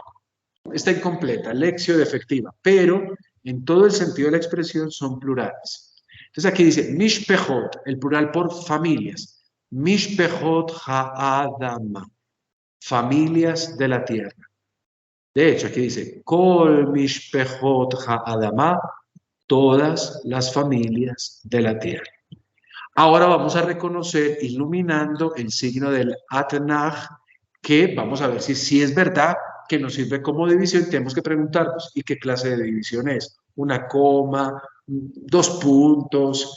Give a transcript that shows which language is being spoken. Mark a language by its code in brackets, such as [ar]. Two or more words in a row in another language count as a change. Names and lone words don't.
[es] Está incompleta, [la] lectio defectiva, [es] pero en todo el sentido de la expresión son plurales. Entonces aquí dice mishpechot, el plural por familias. [he] Mishpechot ha'adama, [es] familias de la tierra. De hecho, aquí dice [he] kol mishpechot ha'adama, [es] todas las familias de la tierra. Ahora vamos a reconocer, iluminando el signo del Atnach, que vamos a ver si es verdad que nos sirve como división. Tenemos que preguntarnos, ¿y qué clase de división es? ¿Una coma? ¿Dos puntos?